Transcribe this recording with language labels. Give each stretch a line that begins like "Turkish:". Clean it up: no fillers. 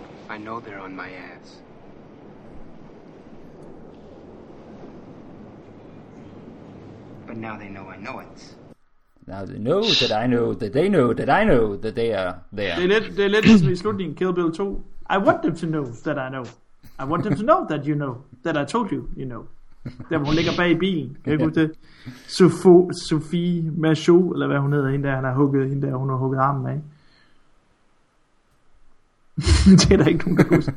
English: I know they're on my ass. But now they know I know it. Now they know that I know that they know that I know that they are there.
Danish: Det er lidt ligesom i slutningen Kill Bill 2.
English: I want them to know that I know. I want them to know that you know. That I told you, you know.
Danish: Der hvor hun ligger bag i bilen. Kan jeg ikke huske det? Sophie Machaud, eller hvad hun hedder, hende der, han har hugget, hende der, hun har hugget armen af. Det er der ikke nogen, der kan huske.